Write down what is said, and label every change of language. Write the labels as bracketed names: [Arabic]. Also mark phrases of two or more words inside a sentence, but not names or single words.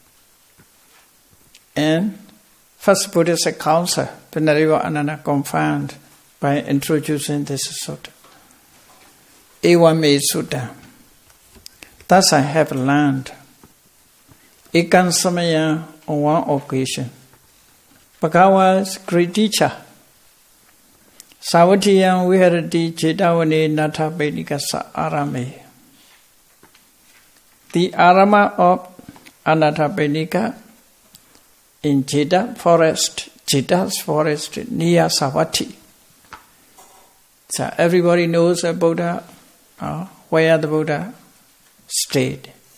[English] And first Buddhist counsel, Pinarivo Ananda confirmed by introducing this sutta. [Pali] Evam me sutta. [English] Thus I have learned. [Pali] Ekan samaya [English] on one occasion. Bhagava's great teacher. [Pali] Savatiyam viharati cetavane natha bedikasa arame. [English] The arama of Anatha Bedika in Jeta forest, Jeta's forest near Savatthi. So everybody knows the Buddha, where the Buddha stayed.